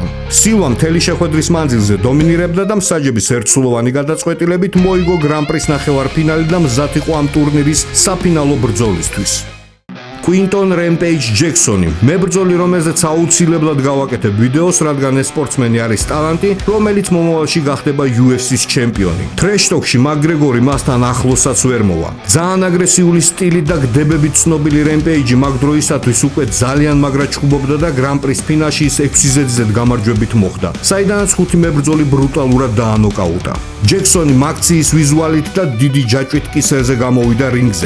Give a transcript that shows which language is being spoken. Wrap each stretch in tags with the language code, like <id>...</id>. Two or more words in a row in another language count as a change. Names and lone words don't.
<ka>სილვა მთელი შეხვედრის მანძილზე დომინირებდა და მსაჯების ერთსულოვანი გადაწყვეტილებით მოიგო გრან-პრის ნახევარფინალი და მზად იყო ამ ტურნირის საფინალო ბრძოლისთვის. Quinton Rampage Jacksoni, მებრძოლი, რომელზეც აუცილებლად გავაკეთებ ვიდეოს, რადგან ეს სპორტსმენი არის ტალანტი, რომელიც მომავალში გახდება UFC-ს ჩემპიონი. Trash-talk-ში მაკგრეგორი მასთან ახლოსაც ვერ მოვა. ძალიან აგრესიული სტილით და გდებებით ცნობილი Rampage მაგ დროისათვის უკვე ძალიან მაგრა ჩხუბობდა და გრან-პრის ფინალში ის 6 ზედიზედ გამარჯვებით მოხვდა, საიდანაც 5 მებრძოლი ბრუტალურად დაანოკაუტა. Jacksoni მაქციის ვიზუალით და დიდი ჯაჭვით კისერზე გამოვიდა რინგზე.</ka>